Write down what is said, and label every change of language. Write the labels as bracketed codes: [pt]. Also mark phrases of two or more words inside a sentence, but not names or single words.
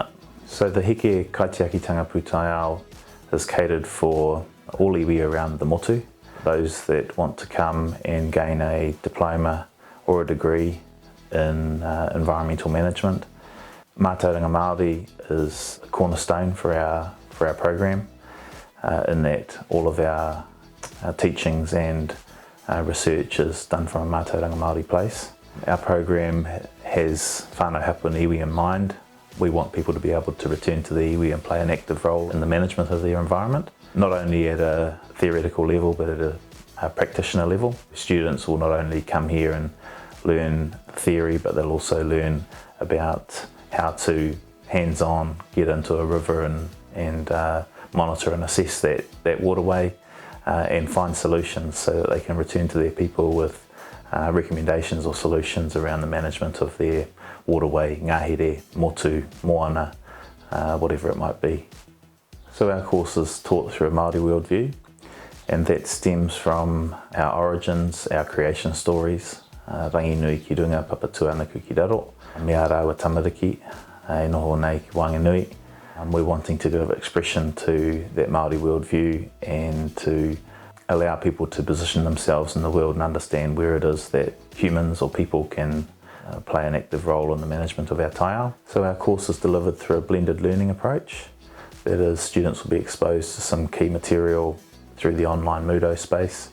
[en] So the Heke Kaitiakitanga Pūtaiao is catered for all iwi around the motu, those that want to come and gain a diploma or a degree in environmental management. [mi] Mātauranga Māori [en] is a cornerstone for our program, in that all of our teachings and research is done from a [mi] Mātauranga Māori [en] place. Our program has [mi] whānau hapu [en] and iwi in mind. We want people to be able to return to the iwi and play an active role in the management of their environment, not only at a theoretical level but at a practitioner level. Students will not only come here and learn theory, but they'll also learn about how to hands-on get into a river and monitor and assess that waterway and find solutions so that they can return to their people with recommendations or solutions around the management of their waterway, [mi] ngahere, motu, moana, [en] whatever it might be. So our course is taught through a Māori worldview, and that stems from our origins, our creation stories, [mi] rangi nui ki runga, papatua anaku ki raro, mea rāua tamariki, e noho nei ki Wānganui. [en] We're wanting to give expression to that Māori worldview and to allow people to position themselves in the world and understand where it is that humans or people can play an active role in the management of our taiao. So our course is delivered through a blended learning approach. That is, students will be exposed to some key material through the online Moodle space.